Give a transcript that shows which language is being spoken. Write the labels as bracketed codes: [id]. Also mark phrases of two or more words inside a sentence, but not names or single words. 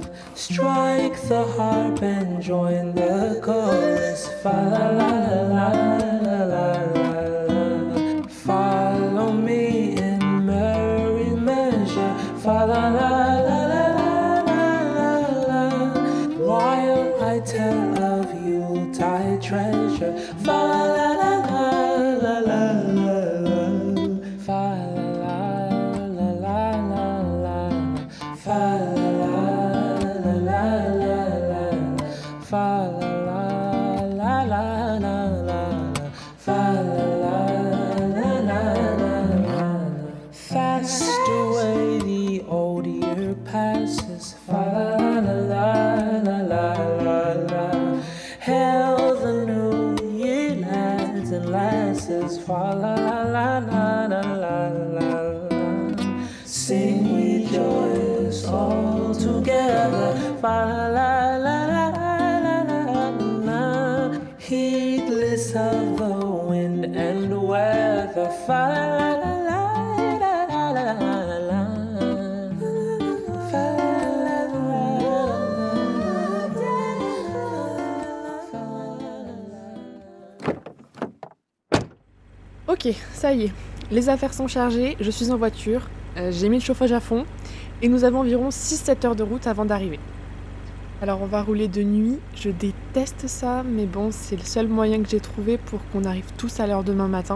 [en] Strike the harp and join the chorus, fa la la la la la la la. Follow me in merry measure, fa la la la la la la la. While I tell of Yuletide treasure, fa la la la la la la la. Fa la la la la la. Fa la la la la la. Fa la la la la la. Fa la la la la la. Fast away the old year passes, fa la la la la la la. Hail the new year, lads and lasses, fa la la la la la la la. Sing we joyous all together, fa la la la la la la. Heedless of the wind and weather, fa la la la la la la la. Fa la la la la. [fr] Ok, ça y est, les affaires sont chargées, je suis en voiture, j'ai mis le chauffage à fond, et nous avons environ 6-7 heures de route avant d'arriver. Alors on va rouler de nuit, je déteste ça, mais bon, c'est le seul moyen que j'ai trouvé pour qu'on arrive tous à l'heure demain matin.